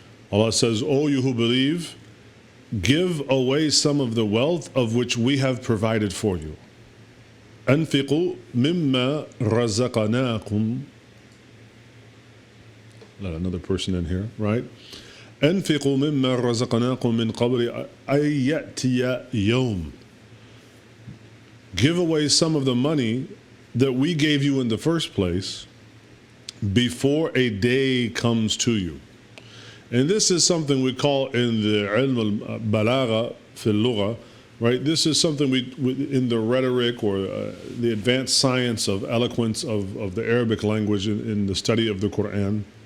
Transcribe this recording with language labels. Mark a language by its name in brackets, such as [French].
[English] Allah says, O you who believe, give away some of the wealth of which we have provided for you. [Arabic] أنفقوا مما رزقناكم. [English] Let another person in here, right? [Arabic] أنفقوا مما رزقناكم من قبل أن يأتي يوم. [English] Give away some of the money that we gave you in the first place before a day comes to you. And this is something we call in the ilm al-balagha fi al-lugha, right? This is something we in the rhetoric or the advanced science of eloquence of the Arabic language in the study of the Qur'an.